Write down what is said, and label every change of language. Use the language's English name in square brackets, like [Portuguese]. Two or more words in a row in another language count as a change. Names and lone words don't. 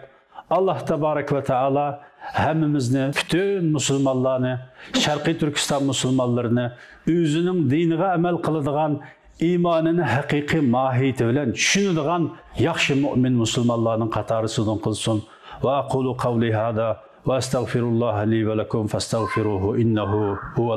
[Arabic] الله تبارك وتعالى [Uzbek] hammamizni, bütün musulmonlarni, Sharqiy Turkiston musulmonlarini o'zining diniga amal qiladigan, imanını haqiqiy mahiyeti bilan tushunadigan yaxshi mu'min musulmonlarning qatorisidan qilsin. [Arabic] وأقول قولي هذا وأستغفر الله لي ولكم فاستغفروه إنه هو